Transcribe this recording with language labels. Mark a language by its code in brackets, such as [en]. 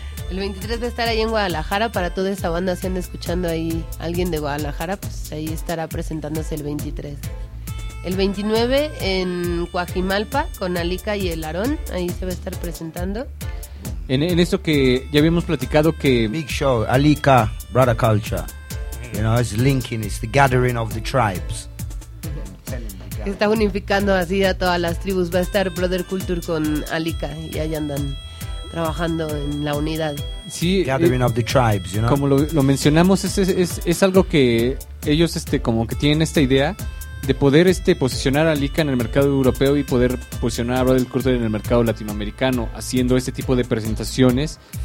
[es] El 23 va a estar ahí en Guadalajara para toda esa banda. Si anda escuchando ahí alguien de Guadalajara, pues ahí estará presentándose el 23. El 29 en Cuajimalpa con Alika y El Aarón. Ahí se va a estar presentando. En esto que ya habíamos platicado, que [en] big show, Alika, Brother Culture, you know, it's linking, it's the gathering of the tribes. [es] Está unificando así a todas las tribus. Va a estar Brother Culture con Alika, y ahí andan trabajando en la unidad. Sí, [en] gathering of the tribes, you know. [es] Como lo mencionamos, es algo que ellos como que tienen esta idea de poder posicionar a Alika en el mercado europeo y poder posicionar a Brother Culture en el mercado latinoamericano, haciendo este tipo de presentaciones.